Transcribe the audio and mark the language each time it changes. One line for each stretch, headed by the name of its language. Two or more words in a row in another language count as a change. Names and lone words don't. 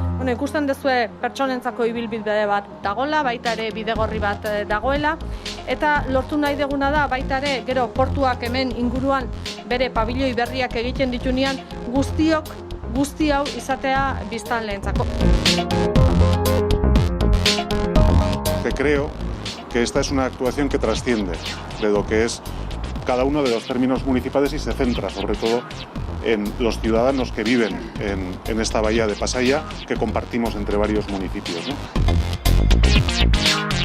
Basque: ikusten duzue pertsonentzako ibilbide bat dagoela, baita ere bidegorri bat dagoela, eta lortu nahi deguna da baita ere gero portuak hemen inguruan bere pabilioi berriak egiten ditunean guzti hau izatea biztanleentzako.
Spanish: Creo que esta es una actuación que trasciende de lo que es cada uno de los términos municipales y se centra sobre todo en los ciudadanos que viven en esta bahía de Pasaia que compartimos entre varios municipios, ¿no?